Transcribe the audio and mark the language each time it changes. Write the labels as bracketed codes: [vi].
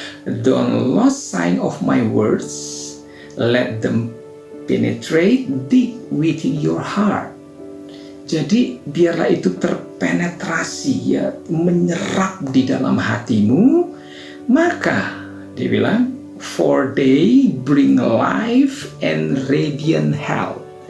[en] "Don't lose sight of my words, let them penetrate deep within your heart." [id] Jadi biarlah itu terpenetrasi, ya, menyerap di dalam hatimu. Maka dia bilang, [en] "For they bring life and radiant health."